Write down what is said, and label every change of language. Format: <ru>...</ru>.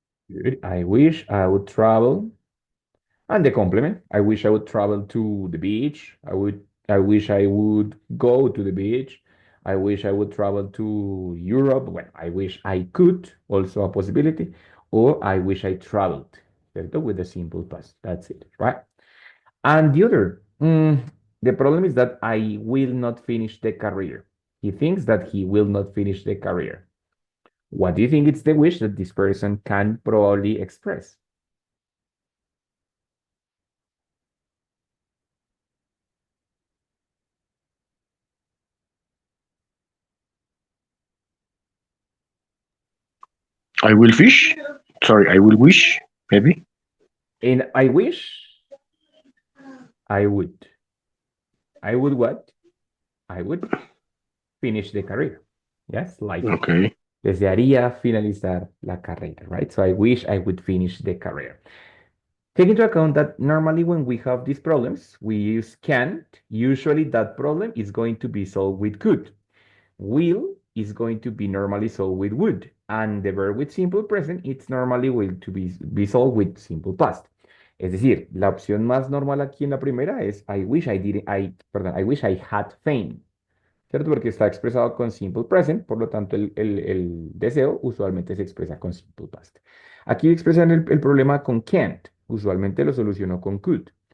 <en>Good. I wish I would travel. And the complement, I wish I would travel to the beach. I wish I would go to the beach. I wish I would travel to Europe. Well, I wish I could, also a possibility. Or I wish I traveled, ¿cierto? With the simple past. That's it, right? And the other, the problem is that I will not finish the career. He thinks that he will not finish the career. What do you think it's the wish that this person can probably express? I will fish. Sorry, I will wish, maybe. And I wish I would. I would what? I would finish the career. Yes, like Okay.</en> <es>desearía finalizar la carrera, right?</es> <en>So I wish I would finish the career. Take into account that normally when we have these problems, we use can't. Usually that problem is going to be solved with could. Will is going to be normally solved with would. And the verb with simple present, it's normally will to be solved with simple past.</en> <es>Es decir, la opción más normal aquí en la primera es</es> <en>I wish I didn't, I wish I had fame,</en> <es>¿cierto? Porque está expresado con simple present, por lo tanto el deseo usualmente se expresa con simple past. Aquí expresan el problema con can't, usualmente lo solucionó con could.</es>